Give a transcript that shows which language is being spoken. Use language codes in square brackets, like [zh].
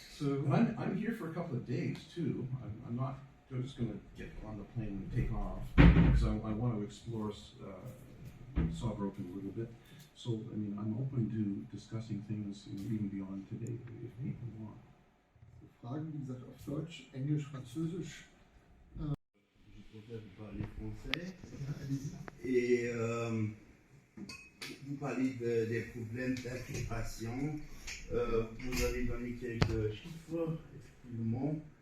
[en] So I'm here for a couple of days too. I'm not just going to get on the plane and take off because I want to explore Saarbrücken a little bit. So I'm open to discussing things even beyond today if people want. [de] Fragen, wie gesagt, auf Deutsch, Englisch, Französisch. [fr] Vous parlez français et vous parlez des problèmes d'intégration. Vous avez donné quelques chiffres, effectivement.